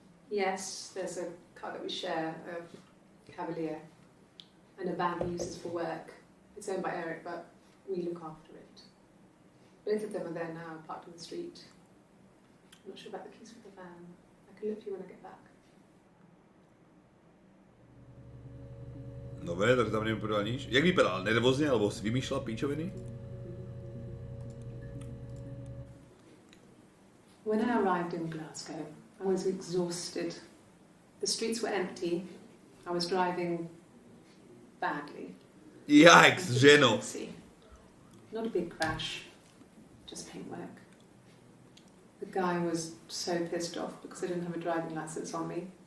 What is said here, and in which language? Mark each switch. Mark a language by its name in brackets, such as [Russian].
[English] Yes, there's a car that we share, a Cavalier, and a van he uses for work. It's owned by Eric, but we look after it. Both of them are there now, parked on the street. I'm not sure about the keys for the van. I can look for you when I get back. [Slovak] Dobre, takže tam neviem povedať nič. Jak vypadal? Nervózne, alebo si vymýšľal píčoviny? [English] When I arrived in Glasgow, I was exhausted. The streets were empty. I was driving badly. [Slovak] Yikes, ženo. [English] Not a big crash, just paintwork. The guy was so pissed off because I didn't have a driving license on me.